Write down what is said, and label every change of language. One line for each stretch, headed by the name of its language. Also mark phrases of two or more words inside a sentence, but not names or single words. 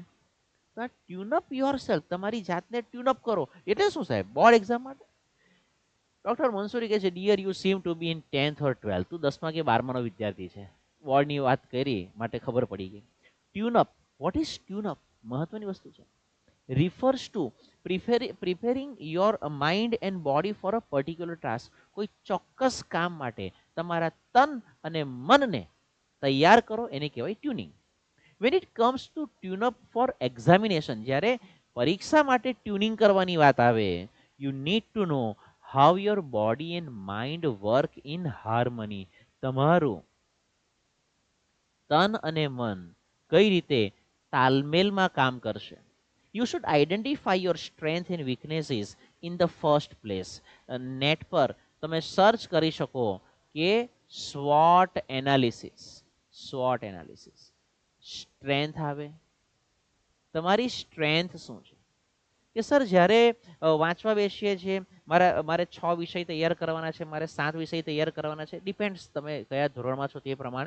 Gujarati: તો આ
English: tune up your self,
Gujarati: તમારી જાતને ટ્યુનઅપ કરો એટલે શું સાહેબ?
English: Board exam માટે. ડોક્ટર મંસૂરી
Gujarati: કહે છે,
English: dear you seem to be in 10th or 12th.
Gujarati: તું 10મા કે 12માનો વિદ્યાર્થી છે, બોર્ડની વાત કરી માટે ખબર પડી ગઈ.
English: Tune up, what is tune up?
Gujarati: મહત્વની વસ્તુ છે.
English: refers to preparing your mind and body for a particular task.
Gujarati: કોઈ ચોક્કસ કામ માટે તમારા તન અને મનને તૈયાર કરો એને કહેવાય ટ્યુનિંગ.
English: when it comes to tune up for examination,
Gujarati: જ્યારે પરીક્ષા માટે ટ્યુનિંગ કરવાની વાત આવે,
English: you need to know how your body and mind work in harmony.
Gujarati: તમારું તન અને મન કઈ રીતે તાલમેલમાં કામ કરશે.
English: You should identify your strength and weaknesses in the first place.
Gujarati: નેટ પર તમે સર્ચ કરી શકો કે
English: SWOT analysis. SWOT analysis, strength
Gujarati: આવે, તમારી સ્ટ્રેન્થ શું છે? કે સર જ્યારે વાંચવા બેસીએ છીએ, મારે 6 વિષય તૈયાર કરવાના છે, મારે 7 વિષય તૈયાર કરવાના છે, ડિપેન્ડ્સ તમે કયા ધોરણમાં છો તે પ્રમાણે.